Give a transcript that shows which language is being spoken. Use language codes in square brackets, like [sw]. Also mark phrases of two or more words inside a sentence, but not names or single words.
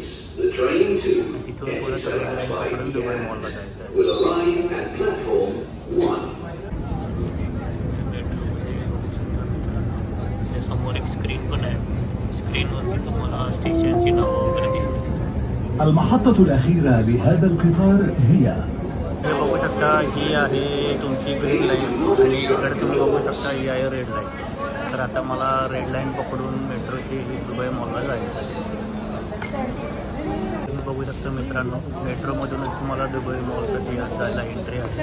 [mr] तिथून पुढे [en] red line [mr] पकडून दुबई मॉलला जायचं आहे. समोर एक स्क्रीन पण आहे. स्क्रीनवरती तुम्हाला स्टेशनची नावं वगैरे दिसते. [ar] المحطة الأخيرة لهذا القطار هي [mr] बघू शकता ही आहे तुमची [en] green line [mr] आणि इकडे तुम्ही बघू शकता ही आहे [en] red line. [mr] तर आता मला [en] red line [mr] पकडून मेट्रोची दुबई मॉलला जायचं आहे. तुम्ही बघू शकता मित्रांनो मेट्रोमधूनच तुम्हाला दुबई मॉलसाठी जायला एंट्री आहे.